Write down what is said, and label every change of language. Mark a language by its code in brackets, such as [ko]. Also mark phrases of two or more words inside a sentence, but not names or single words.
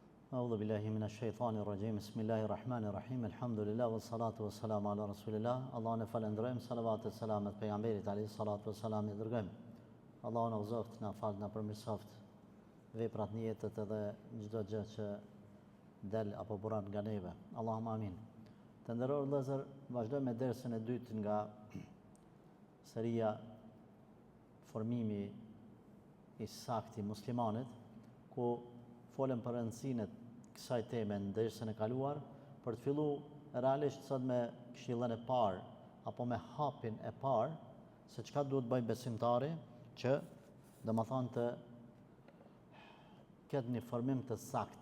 [ar] أعوذ بالله من الشيطان الرجيم بسم الله الرحمن الرحيم الحمد لله والصلاة والسلام على رسول الله [sq] الله në falendrojmë salavat e selamet pejgamberit [ar] عليه الصلاة والسلام [sq] i dërgojmë Allah na uzoft na fal na përmirësoft veprat në jetët edhe çdo gjë që del apo buran nga neve [ar] اللهم آمين. [sq] Të nderuar vëllezër, vazhdojmë me dersën e dytë nga seria formimi i saktë i muslimanit, ku folëm për rëndësinë e kësaj teme në dersën e kaluar, për të filluar realisht sot me këshillën e parë apo me hapin e parë se çka duhet bëjë besimtari që domethënë të ketë një formim të saktë.